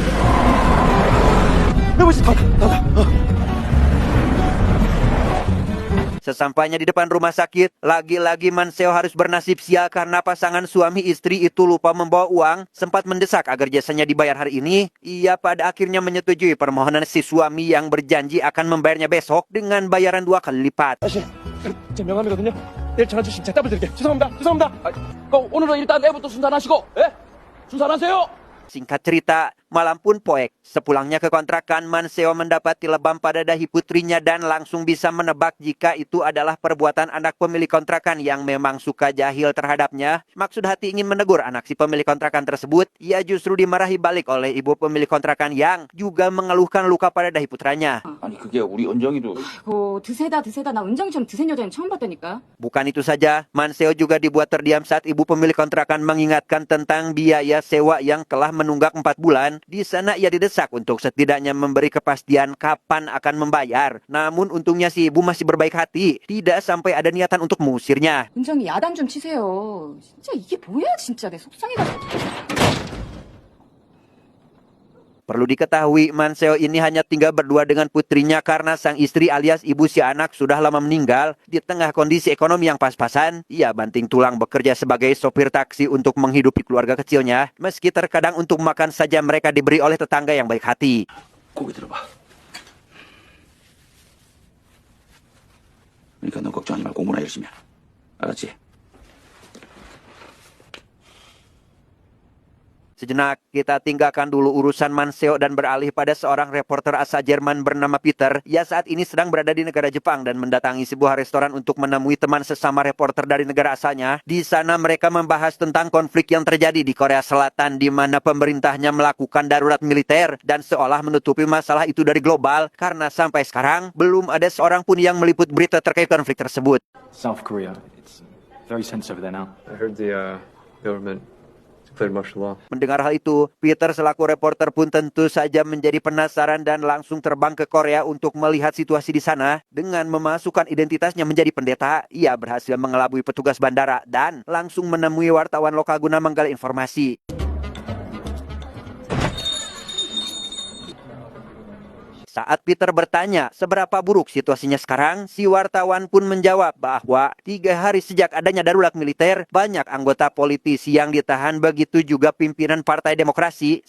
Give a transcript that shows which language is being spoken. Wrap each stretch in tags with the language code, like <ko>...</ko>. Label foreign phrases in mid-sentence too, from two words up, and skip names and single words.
<id>Sesampainya di depan rumah sakit, lagi-lagi Man Seo harus bernasib sial karena pasangan suami istri itu lupa membawa uang. Sempat mendesak agar jasanya dibayar hari ini, ia pada akhirnya menyetujui permohonan si suami yang berjanji akan membayarnya besok dengan bayaran 2 kali lipat.</id> <ko>제 명함이거든요. 내일 전화 주시면 제가 더블 드릴게요. 죄송합니다. 오늘은 일단 내부터 순산하시고, 예? 순산하세요.</ko> <id>Singkat cerita, malam pun poek. Sepulangnya ke kontrakan, Man Seo mendapati lebam pada dahi putrinya dan langsung bisa menebak jika itu adalah perbuatan anak pemilik kontrakan yang memang suka jahil terhadapnya. Maksud hati ingin menegur anak si pemilik kontrakan tersebut, ia justru dimarahi balik oleh ibu pemilik kontrakan yang juga mengeluhkan luka pada dahi putranya.</id> <ko>아니 그게 우리 은정이도 드세다 나 은정이처럼 드센 여자는 처음 봤다니까.</ko> <id>Bukan itu saja, Man Seo juga dibuat terdiam saat ibu pemilik kontrakan mengingatkan tentang biaya sewa yang telah menunggak 4 bulan. Di sana ia didesak untuk setidaknya memberi kepastian kapan akan membayar. Namun untungnya si ibu masih berbaik hati, tidak sampai ada niatan untuk mengusirnya.</id> <ko>은정이 야단 좀 치세요. 진짜 이게 뭐야 진짜 내 속상해가지고.</ko> <id>Perlu diketahui, Man Seo ini hanya tinggal berdua dengan putrinya karena sang istri alias ibu si anak sudah lama meninggal. Di tengah kondisi ekonomi yang pas-pasan, ia banting tulang bekerja sebagai sopir taksi untuk menghidupi keluarga kecilnya. Meski terkadang untuk makan saja mereka diberi oleh tetangga yang baik hati.</id> <ko>고기 들어봐. 그러니까 너 걱정하지 말고 공부나 열심히 해. 알았지?</ko> <id>Sejenak, kita tinggalkan dulu urusan Man Seo dan beralih pada seorang reporter asal Jerman bernama Peter. Ia saat ini sedang berada di negara Jepang dan mendatangi sebuah restoran untuk menemui teman sesama reporter dari negara asalnya. Di sana mereka membahas tentang konflik yang terjadi di Korea Selatan di mana pemerintahnya melakukan darurat militer dan seolah menutupi masalah itu dari global karena sampai sekarang belum ada seorang pun yang meliput berita terkait konflik tersebut.</id> <en>South Korea, it's very sensitive there now. I heard the government declared martial law.</en> <id>Mendengar hal itu, Peter selaku reporter pun tentu saja menjadi penasaran dan langsung terbang ke Korea untuk melihat situasi di sana. Dengan memasukkan identitasnya menjadi pendeta, ia berhasil mengelabui petugas bandara dan langsung menemui wartawan lokal guna menggali informasi. Saat Peter bertanya seberapa buruk situasinya sekarang, si wartawan pun menjawab bahwa 3 hari sejak adanya darurat militer, banyak anggota politisi yang ditahan, begitu juga pimpinan Partai Demokrasi.</id>